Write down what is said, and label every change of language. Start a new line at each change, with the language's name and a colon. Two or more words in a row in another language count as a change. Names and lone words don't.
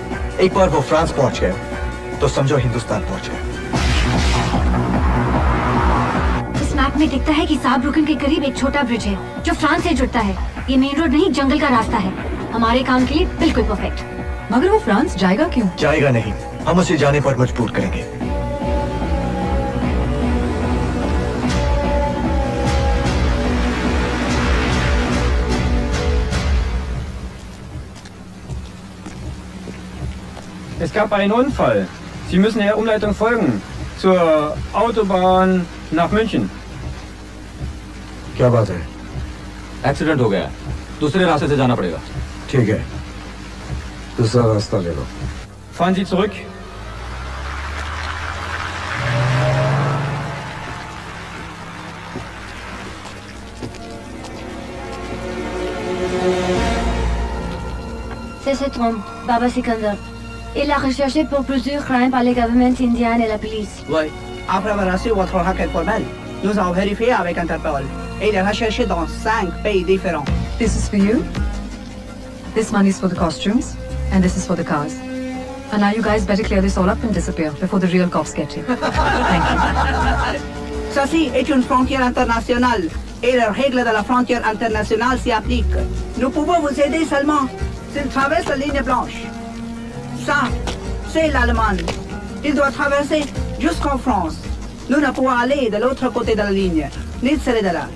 Hindi: एक बार वो फ्रांस पहुंच गए, तो समझो हिंदुस्तान पहुंच गए। इस मैप में दिखता है कि सारब्रुकन के करीब एक छोटा ब्रिज है, जो फ्रांस से जुड़ता है। ये
English: main road
Hindi: नहीं, जंगल का रास्ता है। हमारे काम के लिए बिल्कुल परफेक्ट। मगर वो फ्रांस जाएगा क्यों? जाएगा नहीं, हम उसे जाने पर मजबूर करेंगे।
German: Es gab einen Unfall. Sie müssen der Umleitung folgen. Zur Autobahn nach München.
Hindi: क्या बात है? एक्सीडेंट हो गया, दूसरे रास्ते से जाना पड़ेगा। ठीक है, दूसरा रास्ता ले लो।
German: Fahren Sie zurück.
French: C'est ce trompe, Baba Sikandar. Il a recherché pour plusieurs crimes par les gouvernements indiens et la police. Oui, après avoir reçu votre requête formelle, nous avons vérifié avec Interpol. Et il est recherché dans 5 pays différents.
English: This is for you. This money is for the costumes, and this is for the cars. And now you guys better clear this all up and disappear before the real cops get you. Thank you.
French: Ceci est une frontière internationale et les règles de la frontière internationale s'y appliquent. Nous pouvons vous aider seulement s'il traverse la ligne blanche. Ça, c'est l'Allemagne. Il doit traverser jusqu'en France. Nous ne pouvons aller de l'autre côté de la ligne, ni de celle de là.